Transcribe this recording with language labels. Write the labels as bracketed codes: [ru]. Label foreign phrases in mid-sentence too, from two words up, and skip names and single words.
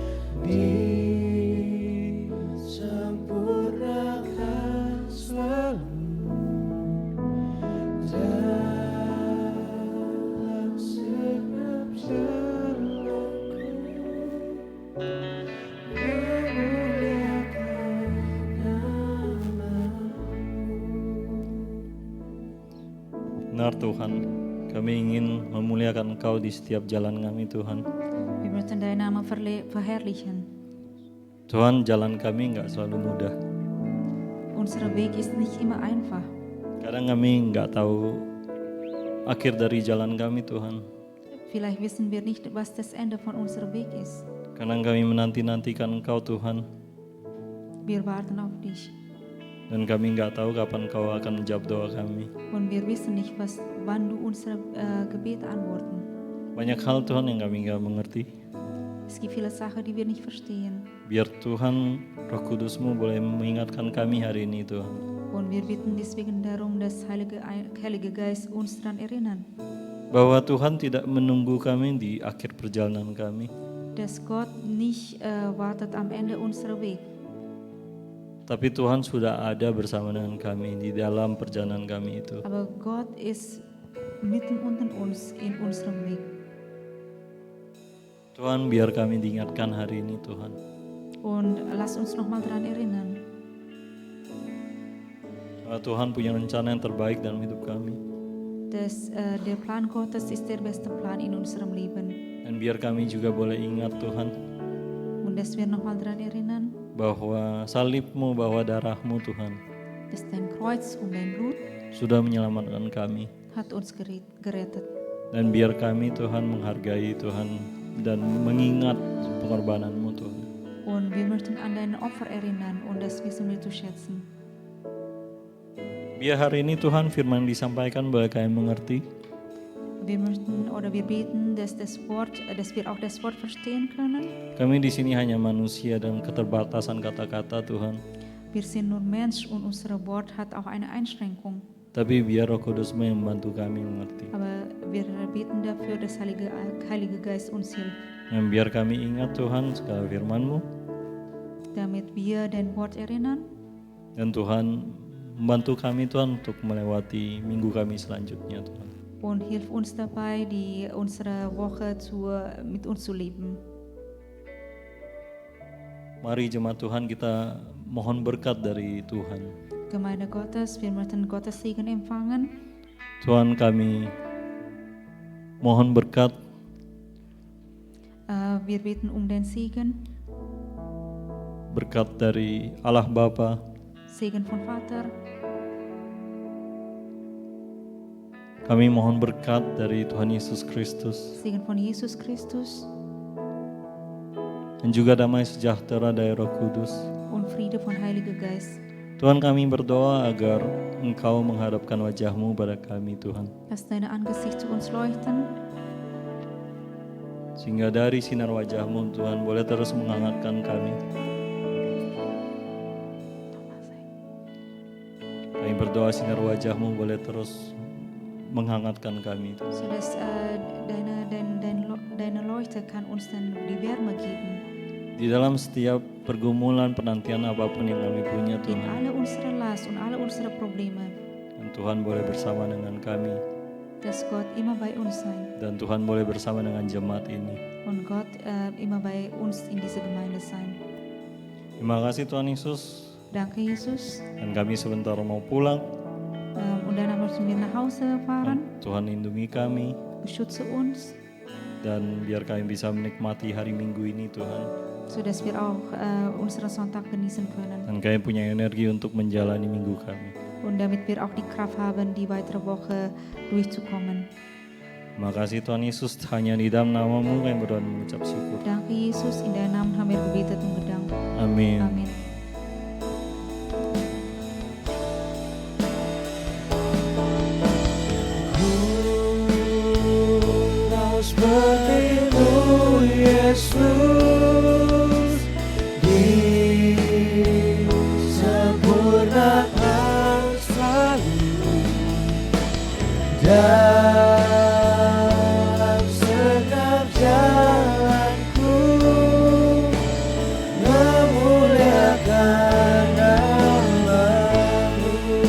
[id] disempurnakan selalu dalam setiap jalanku, memuliakan nama-Mu. Benar Tuhan, kami ingin memuliakan Engkau di setiap jalan kami Tuhan. [de] Wir möchten deinen Namen verherrlichen. [id] Tuhan, jalan kami nggak selalu mudah. [de] Unser Weg ist nicht immer einfach. [id] Kadang kami nggak tahu akhir dari jalan kami Tuhan. [de] Vielleicht wissen wir nicht, was das Ende von unserem Weg ist. [id] Kadang kami menanti-nantikan Engkau Tuhan. [de] Wir warten auf dich. [id] Dan kami nggak tahu kapan Kau akan menjawab doa kami. [de] Und wir wissen nicht, wann du unsere Gebete antworten. [id] Banyak hal Tuhan yang kami nggak mengerti. [de] Es gibt viele Sachen, die wir nicht verstehen. [id] Biar Tuhan Roh Kudus-Mu boleh mengingatkan kami hari ini Tuhan. [de] Und wir bitten deswegen darum, dass Heilige Geist uns daran erinnern, [id] Bahwa Tuhan tidak menunggu kami di akhir perjalanan kami. [de] dass Gott nicht wartet am Ende unserer Weg. [id] Tapi Tuhan sudah ada bersama dengan kami di dalam perjalanan kami itu. [de] Aber Gott ist mitten unter uns in unserem Weg. [id] Tuhan, biar kami diingatkan hari ini Tuhan. [de] Und lass uns nochmal daran erinnern, [id] Bahwa Tuhan punya rencana yang terbaik dalam hidup kami. [de] dass der Plan Gottes ist der beste Plan in unserem Leben. [id] Dan biar kami juga boleh ingat Tuhan, [de] Und dass wir nochmal daran erinnern, [id] bahwa salib-Mu, bahwa darah-Mu Tuhan, [de] dass dein Kreuz und dein Blut [id] sudah menyelamatkan kami. [de] hat uns gerettet. [id] Dan biar kami Tuhan menghargai Tuhan dan mengingat pengorbanan-Mu Tuhan. [de] Und wir möchten an dein Opfer erinnern und das wissen wir zu schätzen. [id] Biar hari ini Tuhan firman disampaikan boleh kami mengerti. [de] Wir möchten oder wir beten, dass wir auch das Wort verstehen können. [id] Kami di sini hanya manusia dan keterbatasan kata-kata Tuhan. [de] Wir sind nur Mensch und unser Wort hat auch eine Einschränkung. [id] Tapi biar Roh Kudus-Mu yang membantu kami mengerti. [de] Aber wir beten dafür, dass Heilige Geist uns hilft, [id] Dan biar kami ingat Tuhan segala firman-Mu. [de] damit wir dein Wort erinnern. [id] Dan Tuhan membantu kami Tuhan untuk melewati minggu kami selanjutnya Tuhan. [de] Und hilf uns dabei, unsere Woche mit uns zu leben. [id] Mari jemaat Tuhan kita mohon berkat dari Tuhan. [de] Gemeinde Gottes, wir möchten Gottes Segen empfangen. [id] Tuhan kami mohon berkat [de] Wir beten um den Segen. [id] berkat dari Allah Bapa, [de] Segen von Vater. [id] kami mohon berkat dari Tuhan Yesus Kristus, [de] Segen von Jesus Christus [id] dan juga damai sejahtera dari Roh Kudus. [de] und Friede von Heiliger Geist. [id] Tuhan kami berdoa agar Engkau menghadapkan wajah-Mu pada kami Tuhan, [de] Lass deine Angesicht zu uns leuchten, [id] sehingga dari sinar wajah-Mu Tuhan boleh terus menghangatkan kami. Kami berdoa sinar wajah-Mu boleh terus menghangatkan kami. [de] sodass deine Leuchte kann uns dann die Wärme geben. [id] Di dalam setiap pergumulan penantian apapun yang kami punya [de] In [id] Tuhan, [de] alle unsere Last und alle unsere Probleme, [id] dan Tuhan boleh bersama dengan kami, [de] dass Gott immer bei uns sein [id] dan Tuhan boleh bersama dengan jemaat ini. [de] und Gott immer bei uns in dieser Gemeinde sein. [id] Terima kasih Tuhan Yesus, [de] Danke, Jesus. [id] dan kami sebentar mau pulang. [de] Und danach möchten wir nach Hause fahren. [id] Tuhan lindungi kami, [de] Beschütze uns, [id] dan biar kami bisa menikmati hari Minggu ini Tuhan. [de] sodass wir auch unseren Sonntag genießen können. [id] Dan kami punya energi untuk menjalani minggu kami. [de] Und damit wir auch die Kraft haben, die weitere Woche durchzukommen. [id] Terima kasih Tuhan Yesus, hanya di dalam nama-Mu kami berdoa dan mengucap syukur. [de] Danke, Jesus. In deinem Namen haben wir gebetet und gedankt. [id] Amin. Amin. Seperti-Mu Yesus, disempurnakan selalu dalam setiap jalanku, memuliakan nama-Mu.